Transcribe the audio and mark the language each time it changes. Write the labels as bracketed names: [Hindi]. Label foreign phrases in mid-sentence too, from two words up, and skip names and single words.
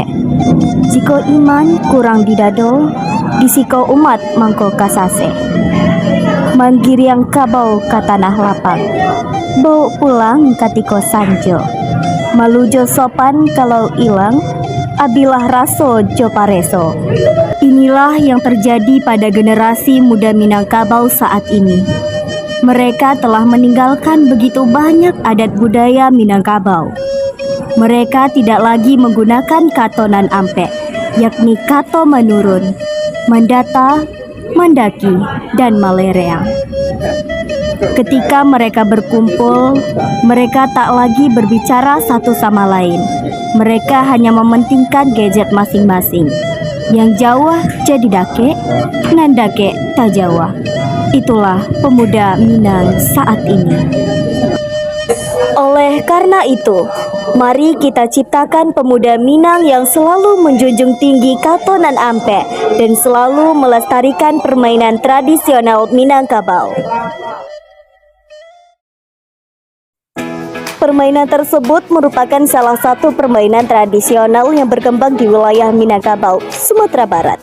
[Minangkabau] Jiko iman kurang didado, disiko umat mangko kasase. Manggiriang kabau ka tanah lapang, bau pulang katiko sanjo. Malujo sopan kalau ilang, abilah raso jo pareso. [Indonesian] Inilah yang terjadi pada generasi muda Minangkabau saat ini. Mereka telah meninggalkan begitu banyak adat budaya Minangkabau. Mereka tidak lagi menggunakan [Minangkabau] katonan ampek, [Indonesian] yakni kato menurun, mandata, mandaki, dan malereang. Ketika mereka berkumpul, mereka tak lagi berbicara satu sama lain. Mereka hanya mementingkan gadget masing-masing. [Minangkabau] Yang Jawa jadi dake, nan dake tak Jawa. [Indonesian] Itulah pemuda Minang saat ini. Oleh karena itu, mari kita ciptakan pemuda Minang yang selalu menjunjung tinggi [Minangkabau] katonan ampek [Indonesian] dan selalu melestarikan permainan tradisional Minangkabau. Permainan tersebut merupakan salah satu permainan tradisional yang berkembang di wilayah Minangkabau, Sumatera Barat.